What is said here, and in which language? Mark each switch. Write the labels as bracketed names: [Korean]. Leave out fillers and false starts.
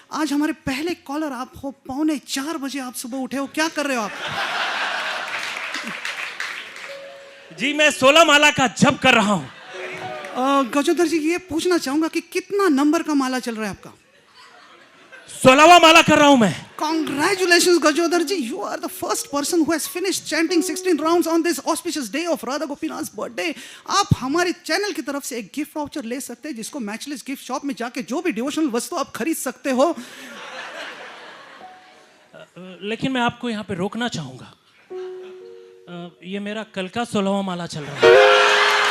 [Hindi] आज हमारे पहले कॉलर आप हो. 3:45 बजे आप सुबह उठे हो, क्या कर रहे हो आप? जी मैं 16 माला का जप कर रहा हूं. गजोधर जी, ये पूछना चाहूंगा कि कितना नंबर का माला चल रहा है आपका? 16वां माला कर रहा हूं मैं. [English] Congratulations Gajodhar ji, you are the first person who has finished chanting 16 rounds on this auspicious day of Radha Gopinath's birthday. [Hindi] आप हमारे चैनल की तरफ से एक गिफ्ट वाउचर ले सकते हैं जिसको मैचलेस गिफ्ट शॉप में जाके जो भी डिवोशनल वस्तु आप खरीद सकते हो. लेकिन मैं आपको यहाँ पे रोकना चाहूंगा. ये मेरा कल का 16वां माला चल रहा है.